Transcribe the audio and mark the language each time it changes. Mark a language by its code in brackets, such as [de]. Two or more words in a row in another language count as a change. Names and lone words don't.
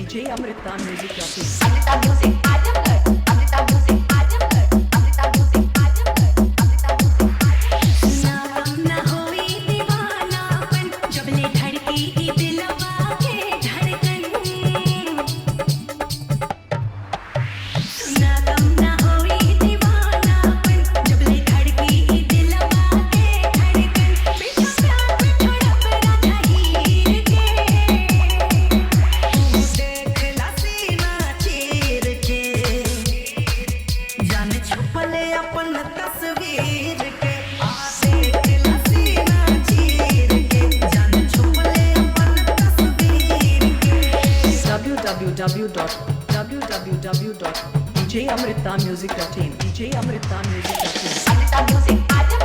[en] Amrita Music Talking. Amrita Music, Ajamgarh. Amrita Music, Ajamgarh. Amrita Music, Ajamgarh. Amrita Music, Ajamgarh. [bho] ना गम ना होई दीवानापन जब ले धड़की ई दिलवा के धड़कन ना गम ना होई दीवानापन जब ले धड़की ई दिलवा के धड़कन पीछा प्यार में छोड़ब राधा हीर के तू देख ला सीना चीर के जाने छुपले अपन तस्वीर के आ देख ला सीना चीर के जाने छुपले अपन तस्वीर के [en] www.djamritamusic.in. DJ Amrita Music Talking. Amrita Music,